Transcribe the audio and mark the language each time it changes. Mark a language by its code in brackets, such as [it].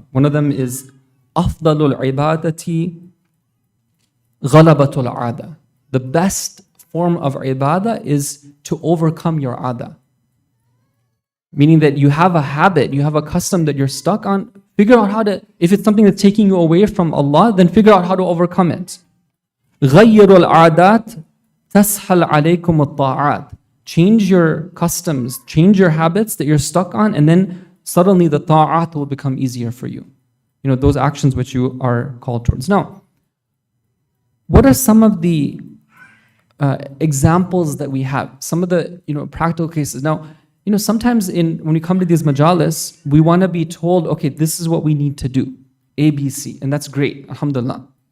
[en] One of them is [ar] أفضل العبادة غلبة العادة. [en] The best form of ibadah is to overcome your ada. Meaning that you have a habit, you have a custom that you're stuck on, figure out how to, if it's something that's taking you away from Allah, then figure out how to overcome it. [ar] غيروا العادات تسهل عليكم الطاعات. [en] Change your customs, change your habits that you're stuck on, and then suddenly the ta'at will become easier for you. Those actions which you are called towards. Now, what are some of the examples that we have? Some of the practical cases. Now, sometimes when we come to these majalis, we want to be told, okay, this is what we need to do, A, B, C, and that's great, alhamdulillah.